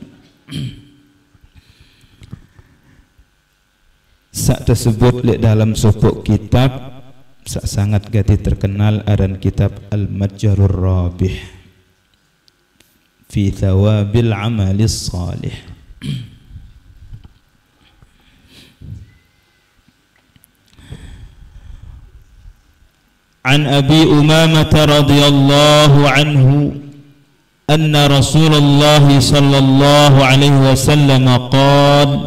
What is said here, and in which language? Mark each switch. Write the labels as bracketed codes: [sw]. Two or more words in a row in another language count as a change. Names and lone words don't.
[sas] Sak tersebut li dalam sopok kitab sak sangat gati terkenal aran kitab Al-Matjarur Rabih fi thawabil amalis salih. [ar] عن أبي أمامة رضي الله عنه أن رسول الله صلى الله عليه وسلم قال